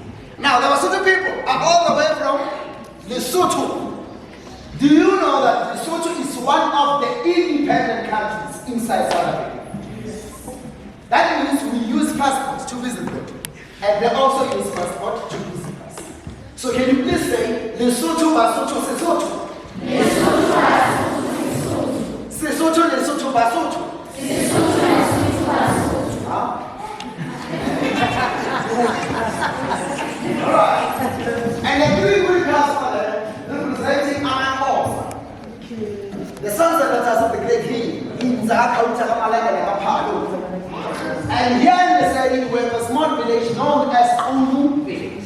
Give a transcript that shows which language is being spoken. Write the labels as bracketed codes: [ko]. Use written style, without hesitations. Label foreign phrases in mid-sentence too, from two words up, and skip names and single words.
[en] Now, the Basotho people are all the way from of the independent countries inside South Africa. That means we use passports to visit them. And they also use passport to visit us. So can you please say, Lesotho, Basotho, Sesotho? Lesotho, Basotho, Sesotho, Lesotho, Basotho. Lesotho, Basotho, Basotho. Alright. And the three Greek grandfather representing Anakosa. The sons and daughters of the great king. And here in Lesedi, we have a small village known as Zulu village.